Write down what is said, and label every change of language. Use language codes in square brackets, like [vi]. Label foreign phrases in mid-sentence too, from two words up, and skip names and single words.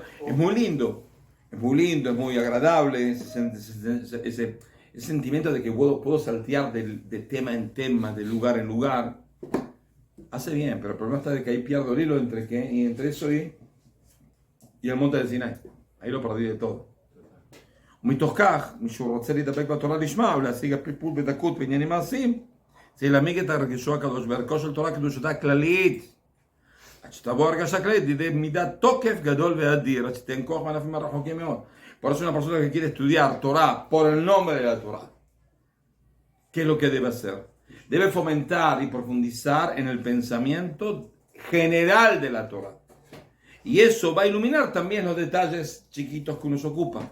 [es] Es muy lindo, es muy agradable ese sentimiento de que puedo saltear de tema en tema, de lugar en lugar. Hace bien, pero el problema está de que ahí pierdo el hilo entre eso y el monte del Sinai. Ahí lo perdí de todo. [he] ומתוך כך, מישהו רוצה להתאפק בתורה לשמה ולהשיג הפלפול בדקות בעניינים מעשיים, זה להעמיק את הרגשו הקדוש בערכו של תורה קדושתה הכללית. עד שתבוא הרגשה כללית לידי מידת תוקף גדול ואדיר, עד שתיתן כוח מענפים הרחוקים מאוד. [es] Por eso una persona que quiere estudiar Torah por el nombre de la Torah, ¿qué es lo que debe hacer? Debe fomentar y profundizar en el pensamiento general de la Torah. Y eso va a iluminar también los detalles chiquitos que uno se ocupa.